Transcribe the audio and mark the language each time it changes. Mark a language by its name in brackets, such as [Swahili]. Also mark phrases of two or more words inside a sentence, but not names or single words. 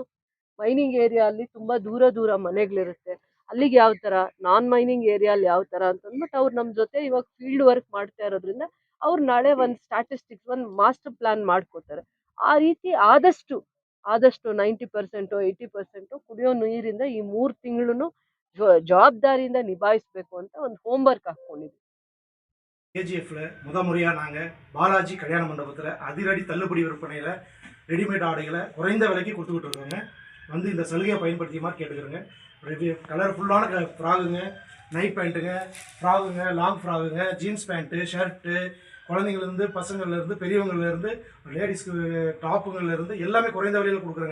[English] mining area [Kannada] ಅಲ್ಲಿ ತುಂಬಾ ದೂರ ಮನೆಗಳಿರುತ್ತೆ, ಅಲ್ಲಿಗೆ ಯಾವ ತರ, [English] non mining area [Kannada] ಅಲ್ಲಿ ಯಾವ ತರ ಅಂತ ಅಂದ್ಬಿಟ್ಟು ಅವ್ರು ನಮ್ ಜೊತೆ ಇವಾಗ [English] field work [Kannada] ಮಾಡ್ತಾ ಇರೋದ್ರಿಂದ ಅವ್ರು ನಾಳೆ ಒಂದ್ ಸ್ಟ್ಯಾಟಿಸ್ಟಿಕ್ಸ್, ಒಂದ್ [English] master plan [Kannada] ಮಾಡ್ಕೋತಾರೆ. ಆ ರೀತಿ ಆದಷ್ಟು 90% 80% ಕುಡಿಯೋ ನೀರಿಂದ ಈ 3 ತಿಂಗಳು ಜವಾಬ್ದಾರಿಯಿಂದ ನಿಭಾಯಿಸ್ಬೇಕು ಅಂತ ಒಂದು [English] home work [Kannada] ಹಾಕೊಂಡಿದ್ವಿ. [Tamil] KGFல முறையா நாங்க பாலாஜி கல்யாண மண்டபத்தில் அதிரடி தள்ளுபடி விற்பனையில் ரெடிமேட் ஆடைகளை குறைந்த விலைக்கு கொடுத்துக்கிட்டு இருக்கோங்க. வந்து இந்த சலுகையை பயன்படுத்தியமாக கேட்டுக்கிறோங்க. கலர்ஃபுல்லான ஃப்ராகுங்க, நைட் பேண்ட்டுங்க, ஃப்ராகுங்க, லாங் ஃப்ராகுங்க, [English] jeans pant, [Tamil] ஷர்ட்டு, குழந்தைங்கள்லேருந்து பசங்கள்லேருந்து பெரியவங்கள்லேருந்து லேடிஸ்க்கு டாப்புங்கள்லேருந்து எல்லாமே குறைந்த விலையில் கொடுக்குறாங்க.